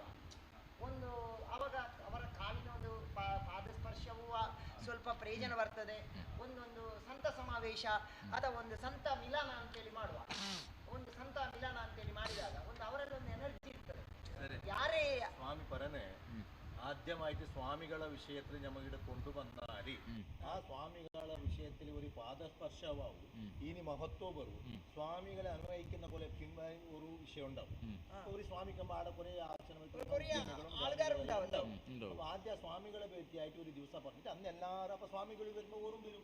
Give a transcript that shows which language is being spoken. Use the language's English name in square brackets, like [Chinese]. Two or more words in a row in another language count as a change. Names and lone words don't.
[Kannada] ಅವಾಗ ಅವರ ಕಾಲಿನ ಒಂದು ಪಾದಸ್ಪರ್ಶವೂ ಸ್ವಲ್ಪ ಪ್ರಯೋಜನ ಬರ್ತದೆ. ಒಂದೊಂದು ಸಂತ ಸಮಾವೇಶ ಅಥವಾ ಒಂದು ಸಂತ ಮಿಲನ ಅಂತೇಳಿ ಮಾಡುವ. ಒಂದು ಸಂತ ಮಿಲನ ಅಂತೇಳಿ ಮಾಡಿದಾಗ ಅವರಲ್ಲಿ ಒಂದು ಎನರ್ಜಿ ಇರ್ತದೆ. ಯಾರೇ [Malayalam] ಸ್ವಾಮಿ ಪರನೆ ആദ്യമായിട്ട് സ്വാമികളെ വിഷയത്തിൽ ഞമ്മക്കിടെ കൊണ്ടുവന്നാല് ആ സ്വാമികളെ വിഷയത്തിൽ ഒരു പാദസ്പർശമാവും, ഇനി മഹത്വം വരും. സ്വാമികളെ അന്വയിക്കുന്ന പോലെ ഒരു വിഷയം ഉണ്ടാവും. ഒരു സ്വാമിക്ക് ആടെ കുറെ ആചരണങ്ങളും ആദ്യ സ്വാമികളെ പറ്റിയായിട്ട് ഒരു ദിവസം പറഞ്ഞിട്ട് അന്ന് എല്ലാവരും അപ്പൊ സ്വാമികൾ വരുമ്പോൾ ഓറും വരും.